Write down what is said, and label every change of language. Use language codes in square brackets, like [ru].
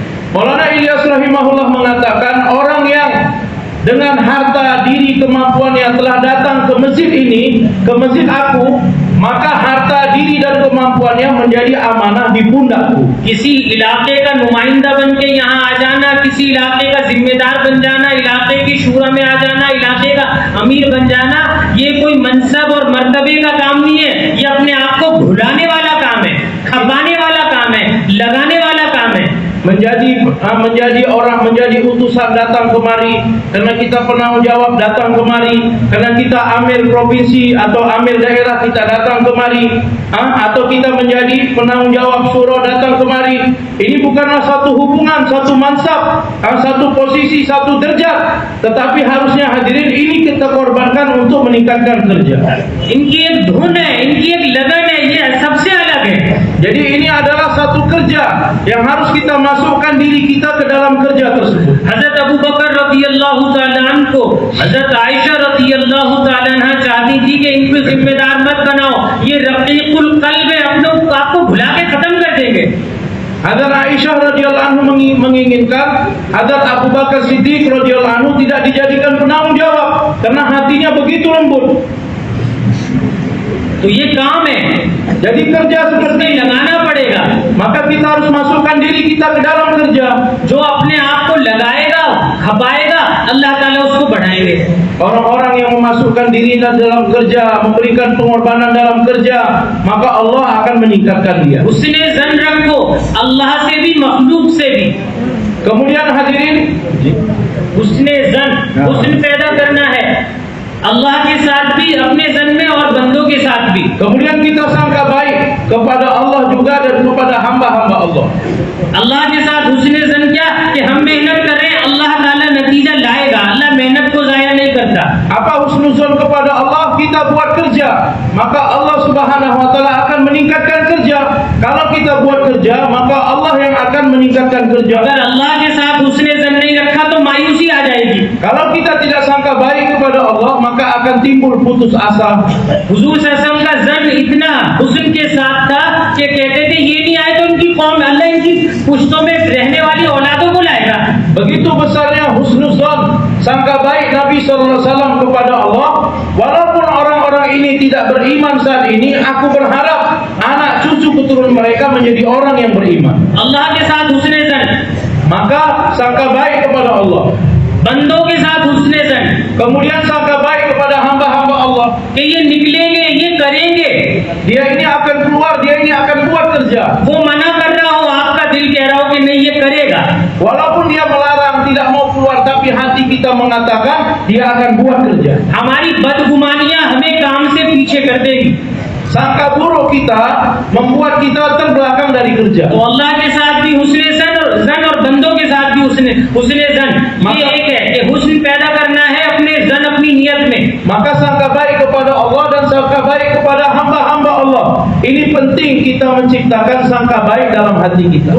[id] Maulana Ilyas rahimahullah mengatakan, orang yang dengan harta diri kemampuannya telah datang ke masjid ini, ke masjid aku, maka harta diri dan kemampuannya menjadi amanah di pundakku। [hi] किसी इलाके का नुमाइंदा बन के यहाँ आ जाना, किसी इलाके का जिम्मेदार बन जाना, इलाके की शूरा में आ जाना, इलाके का अमीर बन जाना, ये कोई मनसब और मर्तबे का काम नहीं है। ये अपने आप को भुलाने वाला काम है, खपाने वाला काम है, लगाने वाला काम है। [id] menjadi orang, menjadi utusan datang kemari karena kita penanggung jawab datang kemari, karena kita amil provinsi atau amil daerah kita datang kemari, atau kita menjadi penanggung jawab syura datang kemari. Ini bukanlah satu hubungan, satu mansab, satu posisi, satu derajat, tetapi harusnya hadirin ini kita korbankan untuk meningkatkan kerja। [hi] इनकी एक धुन है, इनकी एक लगन है, ये सबसे अलग है। [id] Jadi ini adalah satu kerja yang harus kita masukkan diri kita ke dalam kerja tersebut। [hi] हजरत अबू बकर रज़ियल्लाहु ताला अन्हु को हजरत आयशा रज़ियल्लाहु ताला अन्हा चाहती थी कि इनको जिम्मेदार मत बनाओ, ये रकीकुल कल्ब है, अपनों आपको भुला के खत्म कर देंगे। [id] Hadrat Aisyah radhiyallahu anhu menginginkan Hadrat Abu Bakar Siddiq radhiyallahu anhu tidak dijadikan penanggung jawab karena hatinya begitu lembut। [hi] तो ये काम है, [id] Jadi kerja seperti [hi] इसमें लगाना पड़ेगा। [id] maka kita harus masukkan diri kita ke dalam kerja. [hi] जो अपने आप को लगाएगा, खपाएगा, अल्लाह ताला उसको बढ़ाएंगे। [id] Orang-orang yang memasukkan diri dalam kerja, memberikan pengorbanan dalam kerja, maka Allah akan meningkatkan dia. [hi] हुस्ने ज़न रखो, अल्लाह से भी मखलूक से भी। [id] Kemudian hadirin, [hi] हुस्ने ज़न, हुस्न पैदा करना है अल्लाह के साथ भी, अपने ज़न में और बंदों के साथ भी। [id] kemudian kita sangka baik kepada Allah juga dan kepada hamba-hamba Allah. [hi] अल्लाह के साथ हुस्ने ज़न क्या कि हम मेहनत कर रहे हैं, अल्लाह ताला नतीजा लाएगा, अल्लाह मेहनत को ज़ाया नहीं करता। [id] Apa husnuzon kepada Allah? Kita buat kerja, maka Allah Subhanahu wa taala akan meningkatkan kerja. Kalau kita buat kerja, maka Allah yang akan meningkatkan kerja. [hi] अगर अल्लाह के साथ हुस्ने ज़न नहीं रखा तो मायूसी आ जाएगी। [id] Kalau kita tidak sangka baik kepada Allah, maka akan timbul putus asa. [hi] हुजूर सल्लल्लाहु अलैहि वसल्लम का ज़न इतना हुस्न के साथ था कि कहते थे ये नहीं आए तो इनकी कौम, अल्लाह इनकी पुश्तों में रहने वाली औलादों को लाएगा। [id] Begitu besarnya husnuzon, sangka baik Nabi SAW kepada Allah. Walaupun orang-orang ini tidak beriman saat ini, aku berharap anak cucu keturunan mereka menjadi orang yang beriman. [hi] अल्लाह के साथ हुस्ने Zann, [id] Maka sangka baik kepada Allah. [hi] बंदों के साथ हुस्ने Zann [id] Kemudian sangka baik kepada hamba-hamba Allah. [hi] कि ये निकलेंगे, ये करेंगे। [id] Dia ini akan keluar, dia ini akan buat kerja. [hi] वो मना कर रहा हो, आपका दिल कह रहा हो कि नहीं ये करेगा। [id] Walaupun dia melarang, tidak mau keluar, tapi hati kita mengatakan dia akan buat kerja. [hi] हमारी बदगुमानियां हमें काम से पीछे कर देगी। [id] Sangka buruk kita membuat kita terbelakang dari kerja. [hi] तो अल्लाह के साथ भी हुस्ने ज़न और बंदों के साथ भी हुस्ने ज़न, ये एक है कि हुस्न पैदा करना है अपने ज़न, अपनी नियत में। [id] Maka sangka baik kepada Allah dan sangka baik kepada hamba-hamba Allah. Ini penting kita menciptakan sangka baik dalam hati kita.